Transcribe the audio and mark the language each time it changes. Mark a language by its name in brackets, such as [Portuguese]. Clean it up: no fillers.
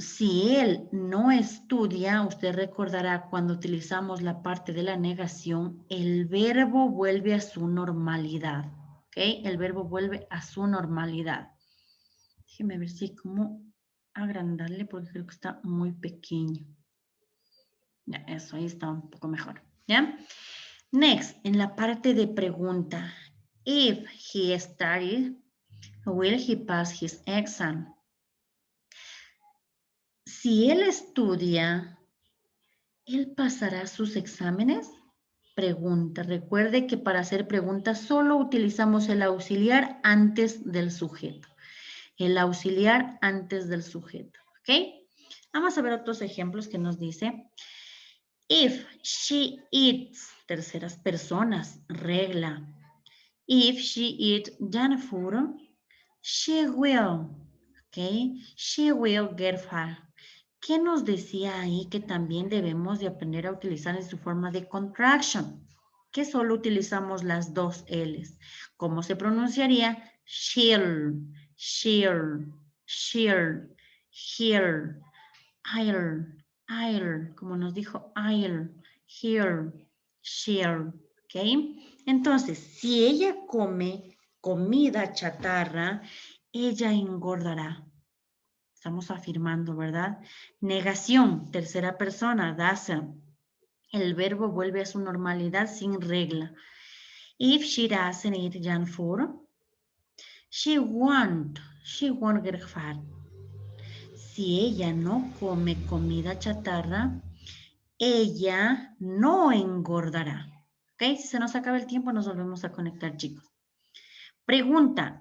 [Spanish] Si él no estudia, usted recordará cuando utilizamos la parte de la negación, el verbo vuelve a su normalidad. ¿Ok? El verbo vuelve a su normalidad. Déjeme ver si cómo agrandarle porque creo que está muy pequeño. Ya, eso ahí está un poco mejor. ¿Ya? Next, en la parte de pregunta. [English] If he studied, will he pass his exam? [Spanish] Si él estudia, ¿él pasará sus exámenes? Pregunta. Recuerde que para hacer preguntas solo utilizamos el auxiliar antes del sujeto. El auxiliar antes del sujeto. ¿Ok? Vamos a ver otros ejemplos que nos dice. [English] If she eats, [Spanish] terceras personas, regla. [English] If she eats junk food, she will. ¿Ok? She will get fat. [Spanish] ¿Qué nos decía ahí que también debemos de aprender a utilizar en su forma de contraction? Que solo utilizamos las dos L's. ¿Cómo se pronunciaría? [English] She'll, she'll, she'll, he'll, I'll, [Spanish] como nos dijo, [English] I'll, he'll, she'll, ¿ok? [Spanish] Entonces, si ella come comida chatarra, ella engordará. Estamos afirmando, ¿verdad? Negación, tercera persona, doesn't. El verbo vuelve a su normalidad sin regla. [English] If she doesn't eat junk food, she won't get fat. [Spanish] Si ella no come comida chatarra, ella no engordará. ¿Ok? Si se nos acaba el tiempo, nos volvemos a conectar, chicos. Pregunta.